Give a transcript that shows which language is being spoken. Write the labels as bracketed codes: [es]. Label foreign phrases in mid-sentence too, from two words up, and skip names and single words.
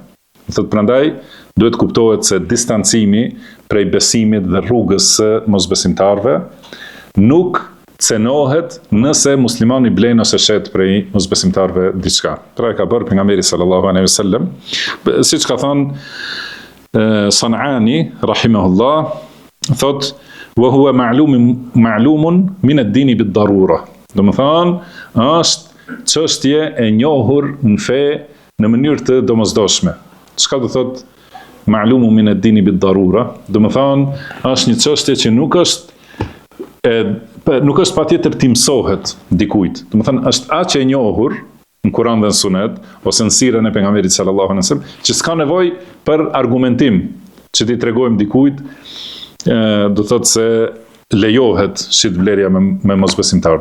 [sq] Thotë prandaj duhet kuptohet se distancimi prej besimit dhe rrugës së mosbesimtarëve nuk cenohet nëse muslimani blen ose shet prej mosbesimtarëve diçka. Pra e ka bërë pejgamberi [ar] صلى الله عليه وسلم, [sq] siç ka thënë Sanani rahimahullah, thot [ar] وهو معلوم من الدين بالضرورة. [sq] Domethënë është çështje e njohur në fe në mënyrë të domosdoshme. Çka do thot [ar] معلوم من الدين بالضرورة? [sq] Domethënë është një çështje që nuk është patjetër të mësohet dikujt. Domethënë është aq e njohur në Kur'an dhe në Sunet ose në sirën e pejgamberit [ar] صلى الله عليه وسلم [sq] që s'ka nevojë për argumentim që t'i tregojmë dikujt, do thotë se lejohet shitblerja me mosbesimtar.